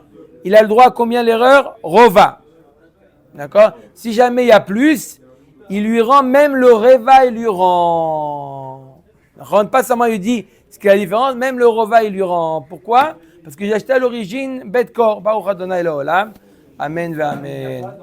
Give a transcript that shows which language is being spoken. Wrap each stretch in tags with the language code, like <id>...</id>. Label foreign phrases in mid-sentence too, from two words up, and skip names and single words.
<fr>Il a le droit à combien l'erreur? Rova. D'accord? Si jamais il y a plus, il lui rend même le reva, il lui rend. Pas seulement il lui dit ce qui est la différence, même le rova, il lui rend. Pourquoi? Parce que j'ai acheté à l'origine</fr> <he>בית כור. ברוך אדוני לעולם. אמן ואמן.</he>